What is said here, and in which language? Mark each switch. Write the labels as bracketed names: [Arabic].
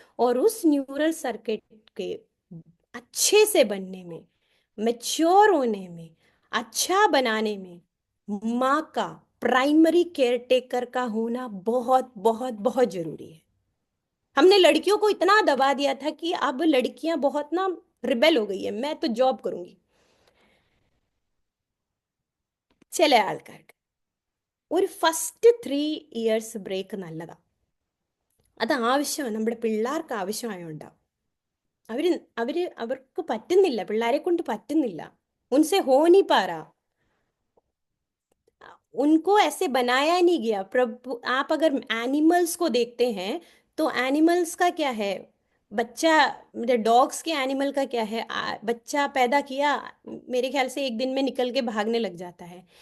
[Hindi] और उस neural circuit के अच्छे से बनने में, मैच्योर होने में, अच्छा बनाने में, माँ का, प्राइमरी केयर टेकर का होना बहुत बहुत बहुत जरूरी है। हमने लड़कियों को इतना दबा दिया था कि अब लड़कियां बहुत ना रिबेल हो गई है, मैं तो जॉब करूंगी। [Malayalam] ചില ആൾക്കാർക്ക് ഒരു ഫസ്റ്റ് 3 ഇയേഴ്സ് ബ്രേക്ക് നല്ലതാ. അത് ആവശ്യമാണ്, നമ്മുടെ പിള്ളേർക്ക് ആവശ്യമായോണ്ടാ. അവര് അവർക്ക് പറ്റുന്നില്ല, പിള്ളേരെ കൊണ്ട് पറ്റുന്നില്ല. [Hindi] उनसे हो नहीं पा रहा, उनको ऐसे बनाया नहीं गया. प्रभु, आप अगर एनिमल्स को देखते हैं तो एनिमल्स का क्या है, बच्चा, मेरे डॉग्स के एनिमल का क्या है, बच्चा पैदा किया, मेरे ख्याल से एक दिन में निकल के भागने लग जाता है.